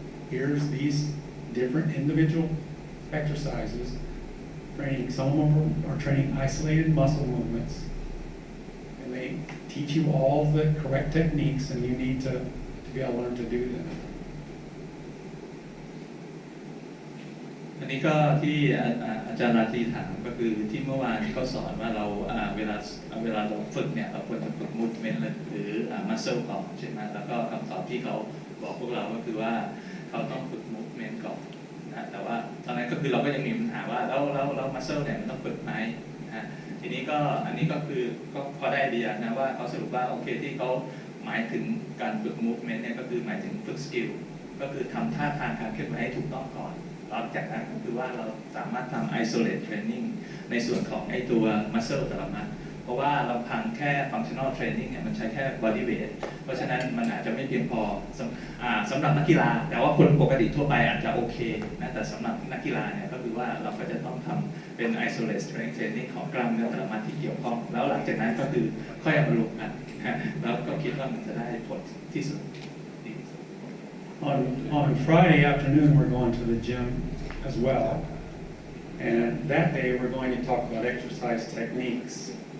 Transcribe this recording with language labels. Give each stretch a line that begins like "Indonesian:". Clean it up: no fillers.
English: Here's these different individual exercises. Some of them are training isolated muscle movements. And they teach you all the correct techniques, and you need to be able to learn to do them.
Thai: อันนี้ก็ที่อาจารย์ราตรีถามก็คือที่เมื่อวานที่เขาสอนว่าเราเวลาเราฝึกเนี่ยเราควรจะฝึก movement หรือ muscle ก่อนใช่ไหมแล้วก็คำตอบที่เขาบอกพวกเราก็คือว่าเขาต้องฝึก movement ก่อนนะแต่ว่าตอนนั้นก็คือเราก็ยังมีปัญหาว่าแล้ว muscle เนี่ยมันต้องฝึกไหม นะทีนี้ก็อันนี้ก็คือก็พอได้ไอเดียนะว่าเขาสรุปว่าโอเคที่เขาหมายถึงการฝึก movement เนี่ยก็คือหมายถึงฝึก skill ก็คือทำท่าทางการเคลื่อนไหวให้ถูกต้องก่อนหลังจากนั้นก็คือว่าเราสามารถทำ isolate training ในส่วนของไอ้ตัว muscle แต่ละมัดเพราะว่าเราพังแค่ functional training เนี่ยมันใช้แค่ body weight เพราะฉะนั้นมันอาจจะไม่เพียงพอ สำหรับนักกีฬาแต่ว่าคนปกติทั่วไปอาจจะโอเคนะแต่สำหรับนักกีฬาเนี่ยก็คือว่าเราก็จะต้องทำเป็น isolate strength training ของกล้ามเนื้อแต่ละมัดที่เกี่ยวข้องแล้วหลังจากนั้นก็คือค่อยเอามารวมกันแล้วก็คิดว่ามันจะได้ผลที่สุด
English: On Friday afternoon, we're going to the gym as well. And that day, we're going to talk about exercise techniques.